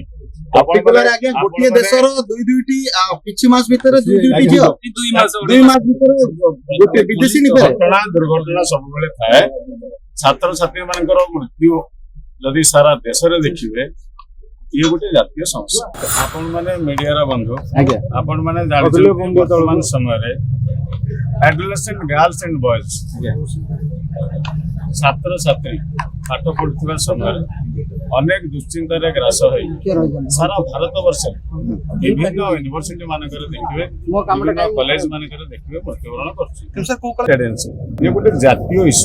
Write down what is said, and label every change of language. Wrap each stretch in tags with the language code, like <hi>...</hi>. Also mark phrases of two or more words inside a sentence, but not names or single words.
<or>ଆଜ୍ଞା ଗୋଟିଏ ଦେଶର ଦୁଇଟି କିଛି ମାସ ଭିତରେ ଦୁଇଟି ଝିଅ 2 ମାସ ଭିତରେ ଗୋଟେ ବିଦେଶୀ ଘଟଣା ଦୁର୍ଘଟଣା ସବୁବେଳେ ଥାଏ। ଛାତ୍ରଛାତ୍ରୀ ମାନଙ୍କର ମୃତ୍ୟୁ ଯଦି ସାରା ଦେଶରେ ଦେଖିବେ ଇଏ ଗୋଟେ ଜାତୀୟ ସମସ୍ୟା। ଆପଣ ମାନେ ମିଡିଆର ବନ୍ଧୁ ଆପଣ ମାନେ ଜାଣିଛନ୍ତି ବର୍ତ୍ତମାନ ସମୟରେ</or> <en>adolescent girls and boys</en> <or>ଛାତ୍ରଛାତ୍ରୀ ପାଠ ପଢୁଥିବା ସମୟରେ ଅନେକ ଦୁଶ୍ଚିନ୍ତାରେ ଗ୍ରାସ ହୋଇ ସାରା ଭାରତ ବର୍ଷରେ ବିଭିନ୍ନ ୟୁନିଭର୍ସିଟି ମାନଙ୍କରେ ଦେଖିବେ ବିଭିନ୍ନ କଲେଜ ମାନଙ୍କରେ ଦେଖିବେ ମୃତ୍ୟୁବରଣ କରୁଛି। ଇଏ ଗୋଟେ ଜାତୀୟ ଇସ୍ୟୁ।</or>